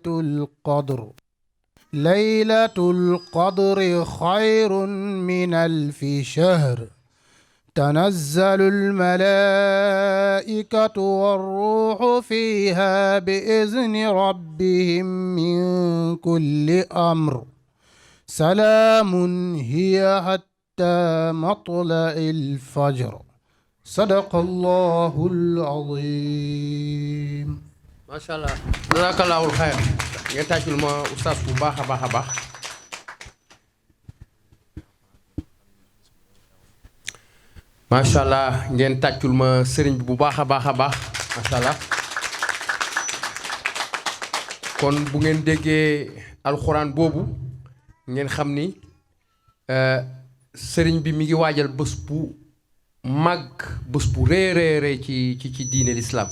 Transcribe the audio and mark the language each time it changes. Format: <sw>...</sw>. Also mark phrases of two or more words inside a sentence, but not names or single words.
<ar>القدر ليلة القدر خير من ألف شهر تنزل الملائكة والروح فيها بإذن ربهم من كل أمر سلام هي حتى مطلع الفجر صدق الله العظيم. ما شاء الله جزاك الله الخير.</ar> <wo>ngeen tàccul ma oustaz bu baax a baax a baax.</wo> <ar>ما شاء الله</ar> <wo>ngeen tàccul ma sëriñ bi bu baax a baax a baax</wo> <ar>ما شاء الله.</ar> <wo>kon bu ngeen déggee alxuraan boobu ngeen xam ni sëriñ bi mi ngi waajal bés bu mag bés bu rëy ci diine l'islam.</wo>